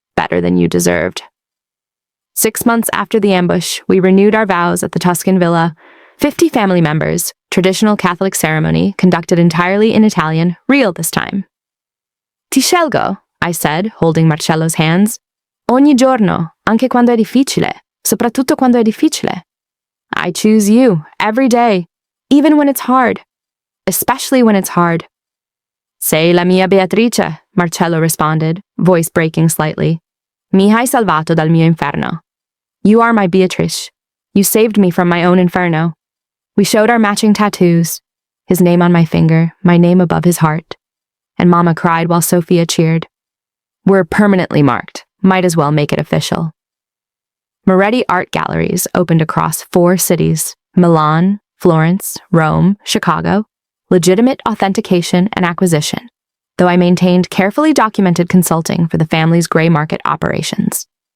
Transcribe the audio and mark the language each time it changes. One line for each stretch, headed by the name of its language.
English: Better than you deserved. 6 months after the ambush, we renewed our vows at the Tuscan villa. 50 family members, traditional Catholic ceremony, conducted entirely in Italian, real this time.
Italian: Ti scelgo,
English: I said, holding Marcello's hands.
Italian: Ogni giorno, anche quando è difficile, soprattutto quando è difficile.
English: I choose you, every day, even when it's hard. Especially when it's hard.
Italian: Sei la mia Beatrice,
English: Marcello responded, voice breaking slightly.
Italian: Mi hai salvato dal mio inferno.
English: You are my Beatrice. You saved me from my own inferno. We showed our matching tattoos, his name on my finger, my name above his heart. And Mama cried while Sophia cheered. We're permanently marked. Might as well make it official. Moretti art galleries opened across 4 cities, Milan, Florence, Rome, Chicago, legitimate authentication and acquisition, though I maintained carefully documented consulting for the family's gray market operations.